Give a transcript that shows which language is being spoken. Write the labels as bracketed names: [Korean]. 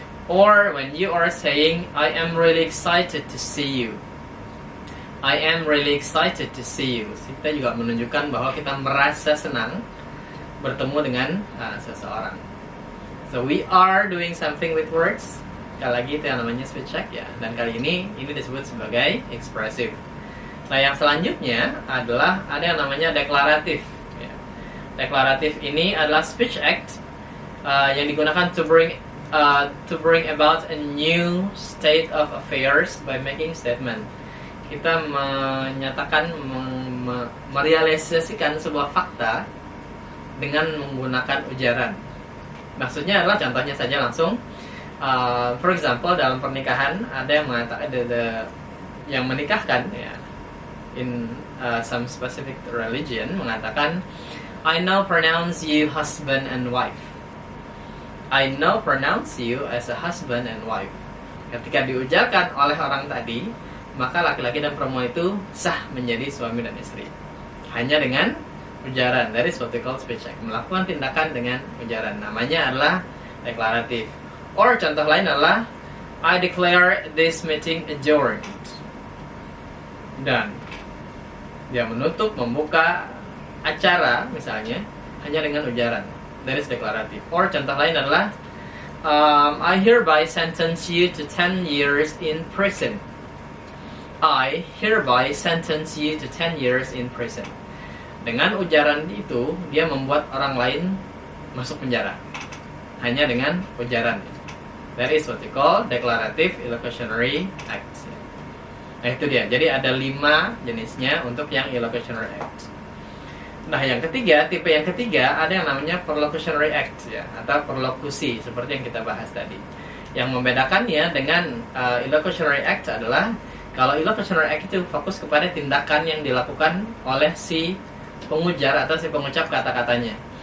[English] Or when you are saying I am really excited to see you. I am really excited to see you. [Indonesian] Kita juga menunjukkan bahwa kita merasa senang bertemu dengan seseorang. [English] So we are doing something with words. [Indonesian] Sekali lagi itu yang namanya speech act ya. Dan kali ini disebut sebagai expressive. Nah yang selanjutnya adalah ada yang namanya deklaratif. Ya. Deklaratif ini adalah speech act yang digunakan [English] to bring about a new state of affairs by making statement. [Indonesian] Kita menyatakan, merealisasikan sebuah fakta dengan menggunakan ujaran. Maksudnya adalah contohnya saja langsung. For example, dalam pernikahan ada yang mengatakan yang menikahkan ya, [English] in some specific religion [Indonesian] mengatakan [English] I now pronounce you husband and wife. I now pronounce you as a husband and wife. [Indonesian] Ketika diujarkan oleh orang tadi, maka laki-laki dan perempuan itu sah menjadi suami dan istri. Hanya dengan ujaran. [English] That is what we call speech act. [Indonesian] Melakukan tindakan dengan ujaran. Namanya adalah deklaratif. Or contoh lain adalah [English] I declare this meeting adjourned. [Indonesian] Dan dia menutup, membuka acara misalnya hanya dengan ujaran. [English] That is deklaratif. [Indonesian] Or contoh lain adalah [English] I hereby sentence you to 10 years in prison. I hereby sentence you to 10 years in prison. [Indonesian] Dengan ujaran itu, dia membuat orang lain masuk penjara. Hanya dengan ujaran. [English] That is what we call declarative illocutionary acts. [Indonesian] Nah itu dia. Jadi ada 5 jenisnya untuk yang illocutionary act. Nah yang ketiga, tipe yang ketiga ada yang namanya perlocutionary act ya, atau perlokusi seperti yang kita bahas tadi. Yang membedakannya dengan illocutionary act adalah kalau illocutionary act itu fokus kepada tindakan yang dilakukan oleh si pengujar atau si pengucap kata-katanya.